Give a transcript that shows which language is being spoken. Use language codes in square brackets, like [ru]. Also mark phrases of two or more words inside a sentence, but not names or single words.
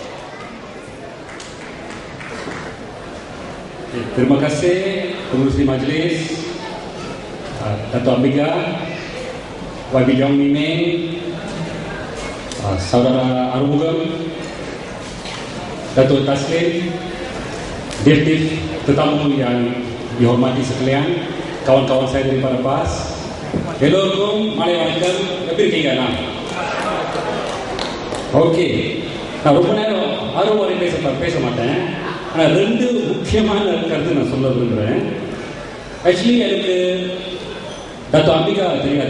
[ms] Terima kasih pengurusi majlis, Dato' Amiga, YB Jong Miming, Saudara Arumugam, Dato' Taslim, Deputi tetamu yang dihormati sekalian, kawan-kawan saya daripada PAS. [ta] எல்லோருக்கும் மாலை வணக்கம். எப்படி இருக்கீங்க? ஓகே, நான் ரொம்ப நேரம் ஆர்வம் பேச மாட்டேன். ஆனால் 2 முக்கியமான கருத்து நான் சொல்ல விரும்புகிறேன். ஆக்சுவலி எனக்கு டாக்டர் அம்பிகா தெரியாது.